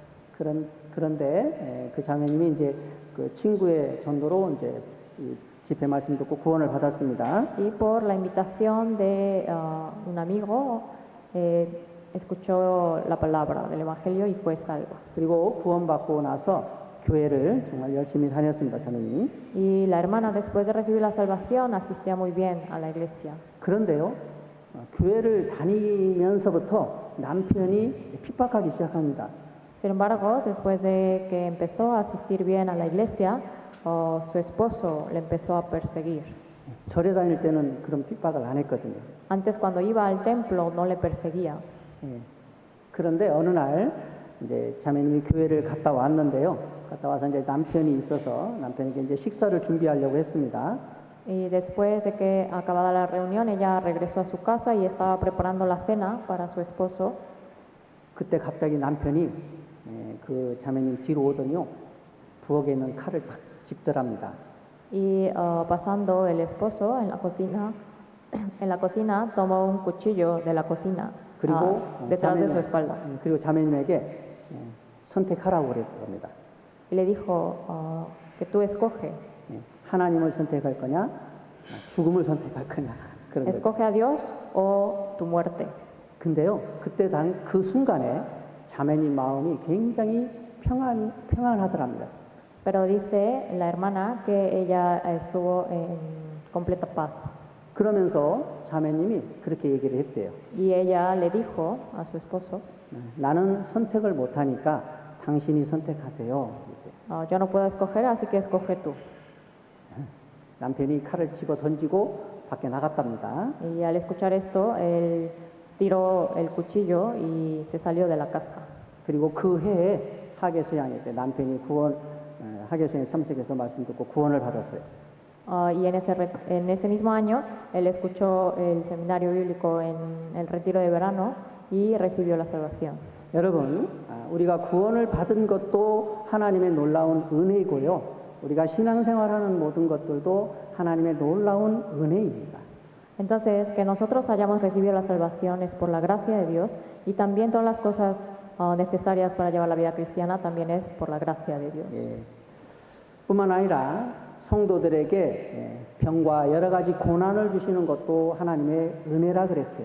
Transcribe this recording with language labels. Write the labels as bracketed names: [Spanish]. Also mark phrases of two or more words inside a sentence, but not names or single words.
[Korean] 그런데 그 자매님이 이제 그 친구의 전도로 이제 이 집회 말씀 듣고 구원을 받았습니다. [Spanish] Y por la invitación de un amigo escuchó la palabra del Evangelio y fue salvo. [Korean] 그리고 구원받고 나서 교회를 정말 열심히 다녔습니다. 자매님이. [Spanish] Y la hermana, después de recibir la salvación, asistía muy bien a la iglesia. [Korean] 그런데요, 교회를 다니면서부터 남편이 핍박하기 시작합니다. [Spanish] Sin embargo, después de que empezó a asistir bien a la iglesia, su esposo le empezó a perseguir. [Korean] 절에 다닐 때는 그런 핍박을 안 했거든요. [Spanish] Antes, cuando iba al templo, no le perseguía. [Korean] 예. 그런데 어느 날 이제 자매님이 교회를 갔다 왔는데요. 갔다 와서 이제 남편이 있어서 남편에게 이제 식사를 준비하려고 했습니다. [Spanish] Y después de que acabada la reunión, ella regresó a su casa y estaba preparando la cena para su esposo. [Korean] 그때 갑자기 남편이 그 자매님 뒤로 오더니요. 부엌에 있는 칼을 탁 집더랍니다. [Spanish] Y pasando el esposo en la cocina tomó un cuchillo de la cocina [Korean] 그리고 [Spanish] detrás de su espalda. [Korean] 그리고 자매님에게 선택하라고 그랬답니다. [Spanish] Y le dijo que tú escoge. [Korean] 하나님을 선택할 거냐, 죽음을 선택할 거냐. 그런 거죠. [Spanish] Escoge a Dios o tu muerte. [Korean] 근데요, 그때 그 순간에 자매님 마음이 굉장히 평안하더랍니다. [Spanish] Pero dice la hermana que ella estuvo en completa paz. [Korean] 그러면서 자매님이 그렇게 얘기를 했대요. [Spanish] Y ella le dijo a su esposo, [Korean] 나는 선택을 못하니까 당신이 선택하세요. [Spanish] yo no puedo escoger, así que escoge tú. [Korean] 남편이 칼을 집어 던지고 밖에 나갔답니다. [Spanish] Y al escuchar esto, él tiró el cuchillo y se salió de la casa. [Korean] 그리고 그 해에 하계수양에 때 남편이 하계수양에 참석해서 말씀 듣고 구원을 받았어요. [Spanish] Y en ese mismo año, él escuchó el seminario bíblico en el retiro de verano y recibió la salvación. [Korean] 여러분, 우리가 구원을 받은 것도 하나님의 놀라운 은혜이고요. 우리가 신앙생활하는 모든 것들도 하나님의 놀라운 은혜입니다. [Spanish] Entonces, que nosotros hayamos recibido la salvación es por la gracia de Dios y también todas las cosas necesarias para llevar la vida cristiana también es por la gracia de Dios. [Korean] 예. 뿐만 아니라 성도들에게 병과 여러 가지 고난을 주시는 것도 하나님의 은혜라 그랬어요.